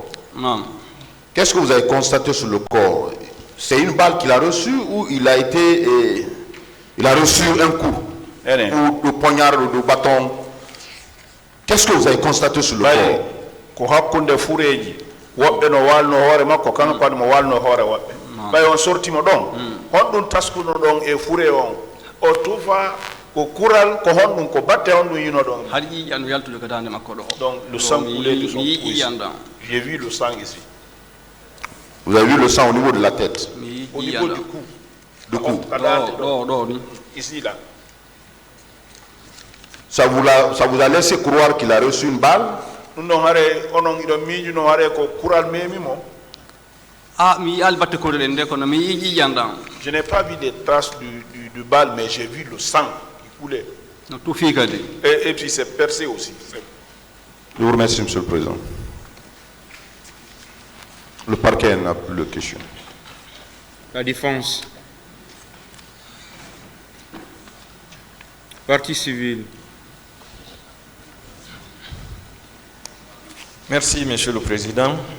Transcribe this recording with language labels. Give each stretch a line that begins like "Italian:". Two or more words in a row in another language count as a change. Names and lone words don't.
Fula: Naam.
French: qu'est-ce que vous avez constaté sur le corps? C'est une balle qu'il a reçue ou il a reçu un coup? Ou de poignard ou de bâton? Qu'est-ce que vous avez constaté sur le corps?
Fula: Ko hakkunde fureji wobbe no walno hoore makko kanko kadi mo walno hoore wobbe bay on sortimo don honɗum taskuno don e fure on o tufa ko kural ko honɗum ko batte on ɗum yino don har ƴiƴan yaltude ko dande makko ɗo.
French: donc le sang coulait de son
Fula: mi
French: pouce.
Fula: ƴiƴan ɗan.
French: J'ai vu le sang ici Vous avez vu le sang au niveau de la tête?
Fula: mi
French: au
Fula: ƴiƴan
French: niveau
Fula: ɗan.
French: du cou. Du coup,
Fula: ɗo ni.
French: Ici là. ça vous a laissé croire qu'il a reçu une balle?
Fula: Non hare onon ido miiju no hare ko kural memi mo. mi yiyaali batte korel nde kono mi yii ƴiƴan ɗan.
French: Je n'ai pas vu des traces du balle mais j'ai vu le sang qui coulait
Fula: no tufii kadi.
French: et puis c'est percé aussi. Je vous remercie, Monsieur le Président. Le parquet n'a plus de questions. La défense. Partie civile. Merci, Monsieur le Président.